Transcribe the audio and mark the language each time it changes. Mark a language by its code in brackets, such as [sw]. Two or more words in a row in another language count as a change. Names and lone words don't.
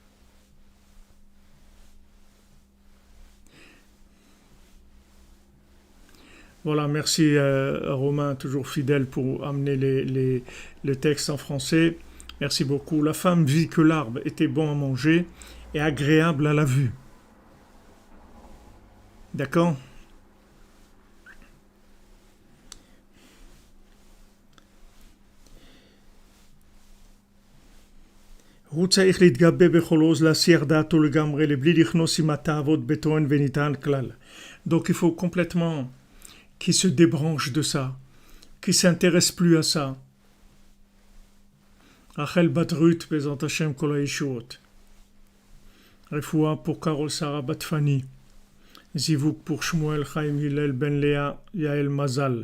[fr] Voilà, merci Romain, toujours fidèle pour amener les textes en français. Merci beaucoup. La femme vit que l'arbre était bon à manger et agréable à la vue. D'accord? [he] הוא צריך להתגבר בכל עוז להסיח דעתו לגמרי לבלי לכנוס עם התאוות בטוען וניתן כלל. [fr] Donc il faut complètement qu'il se débranche de ça, qu'il s'intéresse plus à ça. Rachel Bat-Ruth, [he] בעזרת השם כל הישועות. [fr] Refoua pour Carol Sarah Bat-Fani. Zivouk pour Shmuel Chaim Hillel Ben Léa Yael Mazal.